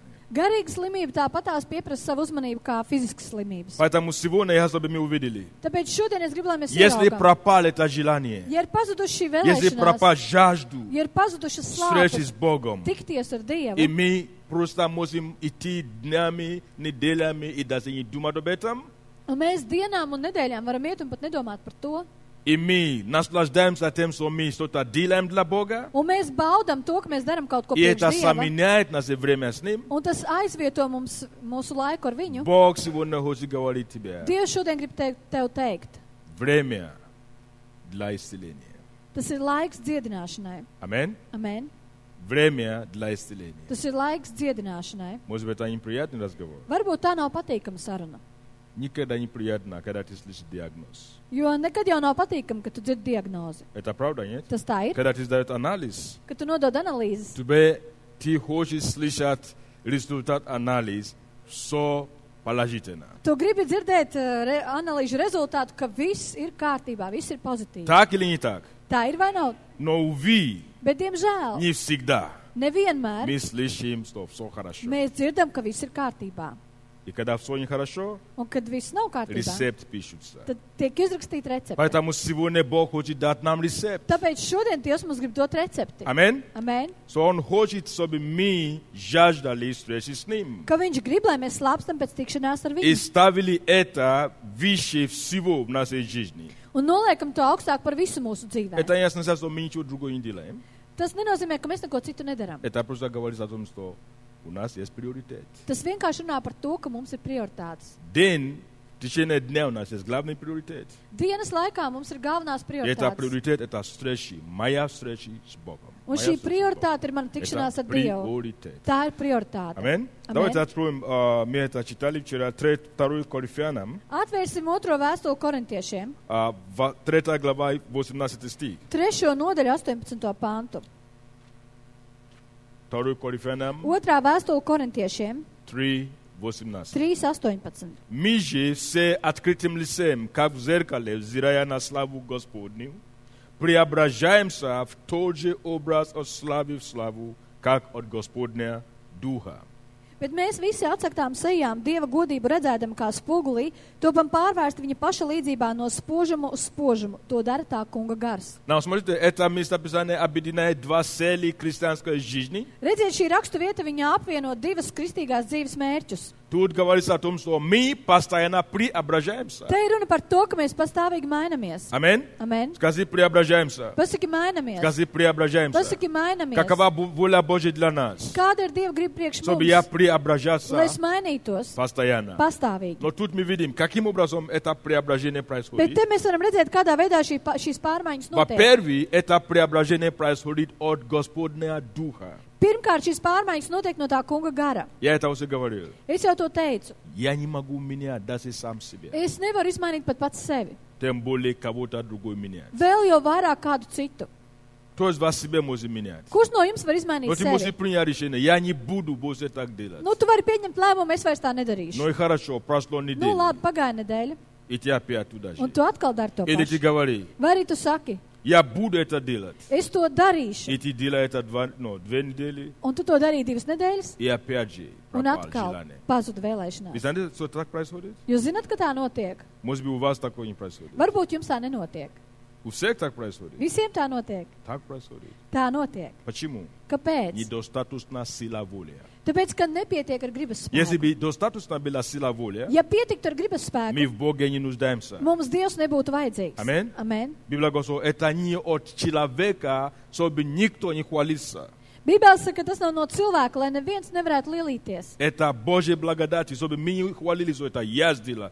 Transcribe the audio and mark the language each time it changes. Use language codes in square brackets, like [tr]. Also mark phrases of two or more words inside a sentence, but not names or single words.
[lv] Garīga slimība tāpatās pieprasa savu uzmanību kā fiziskas slimības. [ru] Поэтому сегодня я, чтобы мы увидели, [lv] Tāpēc šodien es gribu, lai mēs [ru] если [lv] ieraugam, [ru] пропало это желание, [lv] ja ir pazuduši šī [ru] если [lv] vēlēšanās, [ru] пропал жажду [lv] ja ir pazudušas [ru] встречи с [lv] slāpes, [ru] Богом, [lv] tikties ar Dievu, [ru] и мы просто можем идти днями, неделями и даже не думать об этом, [lv] un mēs dienām un nedēļām varam iet un pat nedomāt par to, [ru] и мы наслаждаемся тем, что мы что-то делаем для Бога, [lv] un mēs baudam to, ka mēs darām kaut ko [ru] и [lv] priekš [ru] это [lv] Dieva, [ru] заменяет наше время с Ним, [lv] un tas aizvieto mums mūsu laiku ar viņu. [ru] Бог сегодня хочет говорить тебе. [lv] Dievs šodien grib tev teikt, [ru] Время для исцеления. [lv] tas ir laiks dziedināšanai. [ru] Аминь. [lv] Amen. [ru] Время для исцеления. [lv] Tas ir laiks dziedināšanai. [ru] Может быть, это неприятный разговор. [lv] Varbūt tā nav patīkama saruna, [ru] Никогда неприятно, когда ты слышишь диагноз. [lv] jo nekad jau nav patīkama, ka tu dzirdi diagnozi. [ru] Это правда, нет? [lv] Tas tā ir, [ru] Когда ты сдаешь анализ, [lv] ka tu nodod analīzes. [ru] ты хочешь слышать результат анализа, все положительно. [lv] Tu gribi dzirdēt analīžu rezultātu, ka viss ir kārtībā, viss ir pozitīvi. [ru] Так или не так? [lv] Tā ir vai nav? [ru] Но, увы, [lv] Bet, diemžēl, [ru] не всегда [lv] nevienmēr [ru] мы слышим, что все хорошо. [lv] mēs dzirdam, ka viss ir kārtībā. [ru] И когда все нехорошо, [lv] Un kad viss nav kārtībā, [ru] рецепт пишется. [lv] tad tiek izrakstīta recepte. [ru] Поэтому сегодня Бог хочет дать нам рецепт. [lv] Tāpēc šodien Dievs mums grib dot recepti. [ru] Аминь. [lv] Amen. [ru] So Он хочет, чтобы мы жаждали встречи с Ним. [lv] Ka viņš grib, lai mēs slāpstam pēc tikšanās ar [ru] И [lv] viņu. [ru] ставили это выше всего в нашей жизни. [lv] Un noliekam to augstāk par visu mūsu dzīvē. [ru] Это не означает, что мы ничего другого не делаем. [lv] Tas nenozīmē, ka mēs neko citu nedaram. [ru] Это просто говорит о том, что у нас есть приоритет. [lv] Tas vienkārši runā par to, ka mums ir prioritātes. [ru] День, в течение дня у нас есть главный приоритет. [lv] Dienas laikā mums ir galvenās [ru] И это [lv] prioritātes. [ru] приоритет, это встречи, моя встреча с Богом. [lv] Un [ru] Моя [lv] šī [ru] встреча с Богом. [lv] prioritāte ir mana tikšanās [ru] Это [lv] ar Dievu. [ru] приоритет. [lv] Tā ir prioritāte. [ru] Аминь. Давайте откроем, мы это читали вчера, 2 Коринфянам, [lv] Atvērsim otro vēstuli korintiešiem. [ru] 3 глава, 18 стих. [lv] 3. nodaļu 18. pantu. [ru] 2 Коринфянам [lv] Otrā vēstule korintiešiem [ru] 3, 18. [lv] 3.18. [ru] Мы же все открытым лицем, как в зеркале, взирая на славу Господню, преображаемся в тот же образ от славы в славу, как от Господня Духа. [lv] Bet mēs visi atsaktām sejām Dieva godību redzēdam kā spogulī, topam pārvērsti viņa paša līdzībā no spožumu uz spožumu. To dara tā kunga gars. [ru] Но смотрите, это местописание объединяет два цели христианской жизни. [lv] Redziet, šī rakstu vieta viņa apvieno divas kristīgās dzīves mērķus. [ru] Тут говорится о том, что мы постоянно преображаемся. [lv] Te ir runa par to, ka mēs pastāvīgi mainamies. [ru] Аминь. [lv] Amen. [ru] Скажи, преображаемся. [lv] Pasaki mainamies. [ru] Скажи, преображаемся. [lv] Pasaki mainamies. [ru] Какова воля Божья для нас? [lv] Kāda ir Dieva griba priekš [ru] Чтобы я [lv] mums? [ru] преображаться [lv] Lai es mainītos [ru] постоянно. [lv] pastāvīgi. [ru] Но тут мы видим, каким образом это преображение [lv] Bet [ru] происходит. [lv] te mēs varam redzēt, kādā veidā šīs pārmaiņas notiek. [ru] Во-первых, это преображение происходит от Господня Духа. [lv] Pirmkārt, šīs pārmaiņas notiek no tā kunga gara. [ru] Я это уже говорил. [lv] Es jau to teicu. [ru] Я не могу менять даже сам себя. [lv] Es nevaru izmainīt pat pats sevi. [ru] Тем более кого-то другой менять. [lv] Vēl jau vairāk kādu citu. [ru] Кто из вас себя может менять? [lv] Kurš no jums var [ru] Но [lv] izmainīt [ru] ты можешь [lv] sevi? [ru] принять решение. Я не буду больше так делать. [lv] Nu, tu vari pieņemt lēmumu, es vairs tā nedarīšu. [ru] Ну и хорошо, прошло [lv] Nu, [ru] неделю. [lv] labi, pagāja nedēļa, [ru] И ты опять туда же. [lv] un tu atkal dari to [ru] Или ты [lv] pašu. [ru] говоришь, [lv] Vai arī tu saki, [ru] я буду это делать. [lv] es to darīšu, [ru] И ты делаешь это 2 недели. [lv] un tu to darīji 2 nedēļas, [ru] И опять же [lv] un [ru] пропал [lv] atkal [ru] желание. [lv] pazuda vēlēšanās. [ru] Вы знаете, что так происходит? [lv] Jūs zināt, ka tā notiek? [ru] Может быть, у вас такое не происходит. [lv] Varbūt jums tā nenotiek. [ru] У всех так происходит. [lv] Visiem tā notiek. [ru] Так происходит. [lv] Tā notiek. [ru] Почему? [lv] Kāpēc? [ru] Недостаточна сила воли. [lv] Tāpēc, ka nepietiek ar gribas [ru] Если [lv] spēku. [ru] бы достаточно была сила воли, [lv] Ja pietiktu ar gribas [ru] мы [lv] spēku, [ru] в Боге не нуждаемся. [lv] mums Dievs nebūtu vajadzīgs. [ru] Amen. [lv] Amen. [ru] Библия говорит, что это не от человека, чтобы никто не хвалился. [lv] Bībele saka, ka tas nav no cilvēka, lai neviens nevarētu lielīties. [ru] Это Божья благодать, чтобы мы не хвалились, что это я сделал.